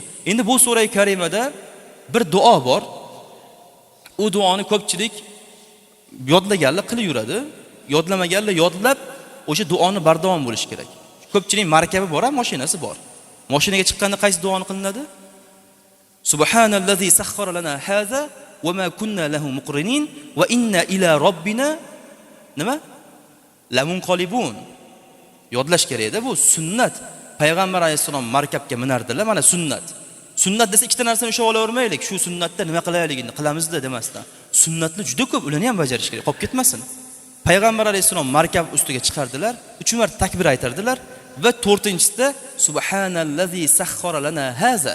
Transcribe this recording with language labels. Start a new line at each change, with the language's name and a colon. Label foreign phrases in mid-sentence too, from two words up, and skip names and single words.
Uzbek: Endi bu sura karimada bir duo bor. U duoni ko'pchilik yodlaganlar qilib yuradi. Yodlamaganlar yodlab o'sha duoni bardavom bo'lish kerak. Ko'pchilik markabi bor, mashinasi bor. Mashinaga chiqqanda qaysi duoni qilinadi?
Arabic: سبحان الذي سخر لنا هذا وما كنا له مقرنين وإنا إلى ربنا
Uzbek: nima?
Arabic: Lamunqalibun.
Uzbek: Yodlash kerak-da, bu sunnat. Payg'ambar alayhisalom markabga minardilar, mana sunnat. Sunnat desa ikkita narsani ushlab olavermaylik. Shu sunnatda nima qilayligini qilamiz-da demasdan. Sunnatni juda ko'p, ularni ham bajarish kerak, qolib ketmasin. Payg'ambar alayhisalom markab ustiga chiqardilar, 3 marta takbir aytardilar va 4-chisida
Arabic: سبحان الذي سخر لنا هذا.